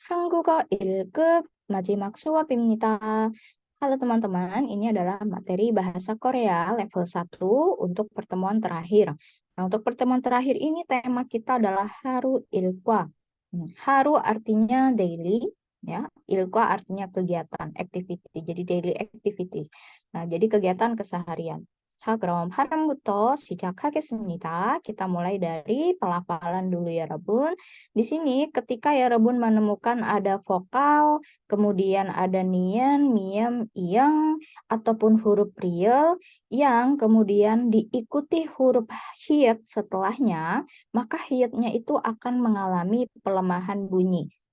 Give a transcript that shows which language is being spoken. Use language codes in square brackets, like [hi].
[ko] 한국어 1급 마지막 수업입니다. [id] Halo teman-teman, ini adalah materi bahasa Korea level 1 untuk pertemuan terakhir. Nah, untuk pertemuan terakhir ini tema kita adalah haru ilkwa. Haru artinya daily, ya. Ilkwa artinya kegiatan, activity. Jadi daily activities. Nah, jadi kegiatan keseharian. [ko] 자, 그럼 발음부터 시작하겠습니다. [id] kita mulai dari pelafalan dulu ya, 여러분. Di sini ketika ya Rebun menemukan ada vokal, kemudian ada nian, miem, iyang, ataupun huruf riel yang kemudian diikuti huruf hiet setelahnya, maka hietnya itu akan mengalami pelemahan bunyi.